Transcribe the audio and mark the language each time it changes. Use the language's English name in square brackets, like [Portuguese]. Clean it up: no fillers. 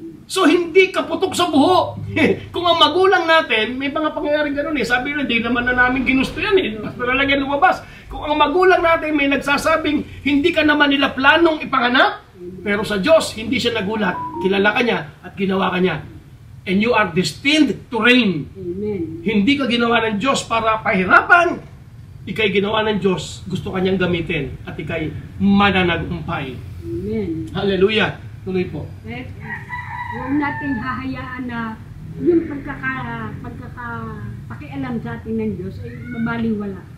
[Filipino] So, hindi kaputok sa buho. Kung ang magulang natin, may mga pangyayaring gano'n eh. Sabi nila, hindi naman na namin ginusto yan eh. Basta na lang yan lumabas. Kung ang magulang natin may nagsasabing, hindi ka naman nila planong ipanganak, pero sa Diyos, hindi siya nagulat. Kilala ka niya at ginawa ka niya. [English] And you are destined to reign. amen. [Filipino] Hindi ka ginawa ng Diyos para pahirapan. Ika'y ginawa ng Diyos, gusto kanyang gamitin. At ika'y mananagumpay. Amen. Hallelujah. Tuloy po. Eh, huwag natin hahayaan na yung pagkakapakialam sa atin ng Diyos ay mabaliwala.